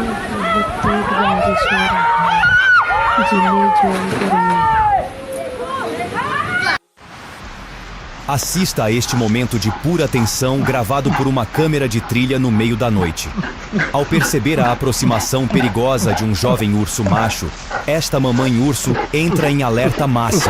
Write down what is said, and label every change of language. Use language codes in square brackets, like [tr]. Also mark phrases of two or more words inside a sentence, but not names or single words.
[hi] बहुत तेज बारिश हो रही है जिले जौनपुर में। [pt] Assista a este momento de pura tensão gravado por uma câmera de trilha no meio da noite. Ao perceber a aproximação perigosa de um jovem urso macho, esta mamãe urso entra em alerta máximo.